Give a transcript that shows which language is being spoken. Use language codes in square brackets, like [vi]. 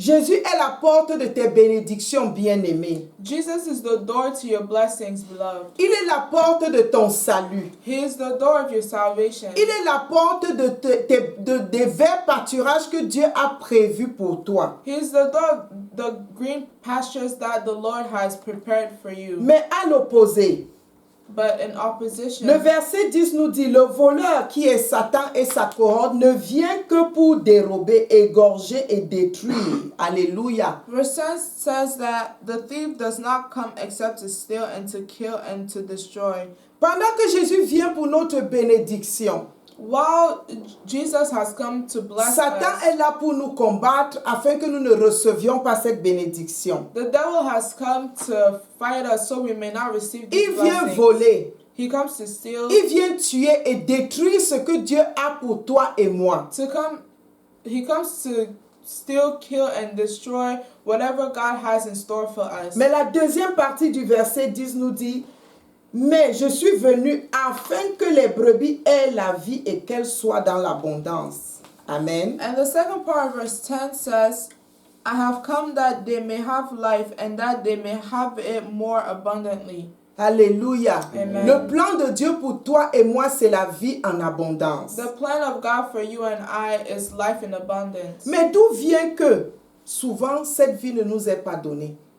[fr] Jésus est la porte de tes bénédictions, bien-aimé. [en] Jesus is the door to your blessings, beloved. [fr] Il est la porte de ton salut. [en] He is the door of your salvation. [fr] Il est la porte des verts pâturages que Dieu a prévus pour toi. [en] He is the door of the green pastures that the Lord has prepared for you. [fr] Mais à l'opposé, [en] But in opposition, [fr] le verset 10 nous dit: le voleur qui est Satan et sa cohorte ne vient que pour dérober, égorger et détruire. Alléluia. [en] verse 10 says that the thief does not come except to steal and to kill and to destroy. [fr] Pendant que Jésus vient pour notre bénédiction, [en] While Jesus has come to bless [fr] Satan [en] us, [fr] est là pour nous combattre afin que nous ne recevions pas cette bénédiction. [en] the devil has come to fight us so we may not receive these [fr] Il vient [en] blessings. [fr] voler, [en] He comes to steal, [fr] il vient tuer et détruire ce que Dieu a pour toi et moi. [en] he comes to steal, kill, and destroy whatever God has in store for us. [fr] Mais la deuxième partie du verset 10 nous dit: mais je suis venu afin que les brebis aient la vie et qu'elles soient dans l'abondance. [en] Amen. And the second part of verse 10 says, I have come that they may have life and that they may have it more abundantly. [fr] Alléluia. [en] Amen. [fr] Le plan de Dieu pour toi et moi, c'est la vie en abondance. [en] The plan of God for you and I is life in abundance. [fr] Mais d'où vient que souvent cette vie ne nous est pas donnée?